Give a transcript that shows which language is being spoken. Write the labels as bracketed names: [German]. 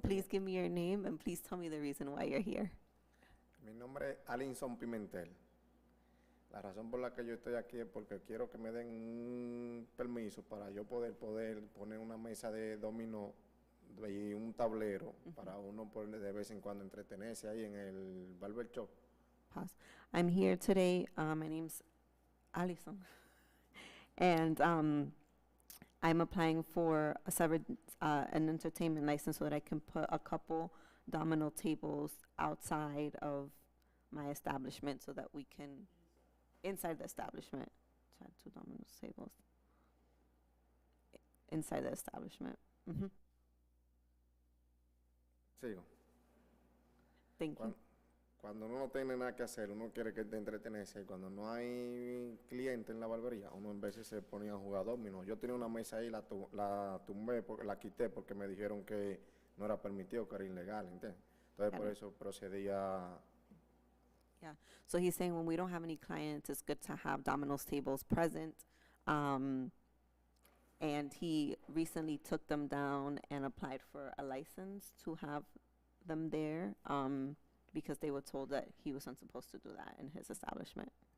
[English] Please give me your name and please tell me the reason why you're here. [Spanish] Mi nombre es Alinson Pimentel. La razón por la que yo estoy aquí es porque quiero que me den un permiso para yo poder poner una mesa de dominó y un tablero para uno poder de vez en cuando entretenerse ahí en el barber shop. [English] Pause. I'm here today. My name's Alison. And I'm applying for an entertainment license so that I can put a couple domino tables outside of my establishment so that we can, inside the establishment, so 2 domino tables inside the establishment. [Spanish] Sigo. [English] Thank you. [Spanish] Cuando uno no tiene nada que hacer, uno quiere que te entretenerse. Y cuando no hay cliente en la barbería, uno en veces se ponía a jugar dominó. Yo tenía una mesa ahí, la tumbé, la quité porque me dijeron que no era permitido, que era ilegal, ¿entiendes? Entonces por eso procedí a... [English] Yeah. So he's saying when we don't have any clients, it's good to have dominoes tables present. And he recently took them down and applied for a license to have them there because they were told that he wasn't supposed to do that in his establishment.